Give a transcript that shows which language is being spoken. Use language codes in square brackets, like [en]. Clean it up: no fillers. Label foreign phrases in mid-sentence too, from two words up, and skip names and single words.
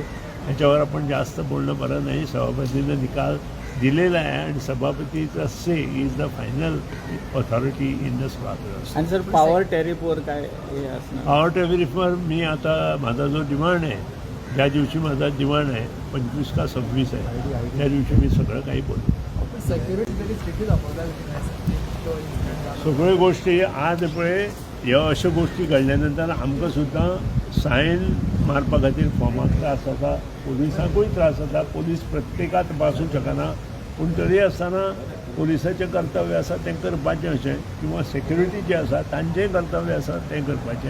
[mr] याच्यावर आपण जास्त बोलणं बरं नाही. सभापतीनं निकाल दिलेला आहे आणि सभापतीचा [en] say is the final authority in the [mr] सभागृह. आणि सर [en] power tariff [mr] काय हे असणार? [en] power tariff [mr] मी आता माझा जो डिमांड आहे, ज्या दिवशी माझा डिमांड आहे 25 का 26 आहे, त्या दिवशी मी सगळं काही बोलतो. [kok] सगळ्यो गोष्टी आज पळय ह्यो अश्यो गोष्टी घडल्यानंतर आमकां सुद्दां सायन मारपा खातीर फॉर्माक त्रास जाता, पोलिसांकूय त्रास जाता. पोलीस प्रत्येकाक तपासूंक शकना, पूण तरी आसतना पोलिसाचें कर्तव्य आसा तें करपाचें अशें, किंवा सेक्युरिटी जे आसा तांचेंय कर्तव्य आसा तें करपाचें.